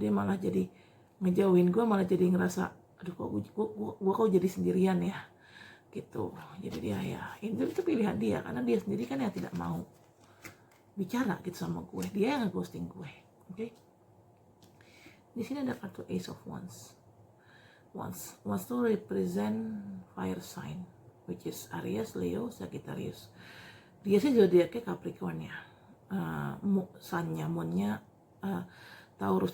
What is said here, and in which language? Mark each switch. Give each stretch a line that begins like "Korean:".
Indonesian: Dia malah jadi ngejauhin gue, malah jadi ngerasa aduh kok gue kok jadi sendirian ya gitu. Jadi dia ya itu pilihan dia, karena dia sendiri kan yang tidak mau bicara gitu sama gue, dia yang nge-ghosting gue. Oke. Di sini ada kartu Ace of Wands.
English: Wands to represent fire sign, which is Aries, Leo, Sagittarius.
Indonesian: Dia sih zodiaknya Capricorn ya, sunnya, moonnya Taurus.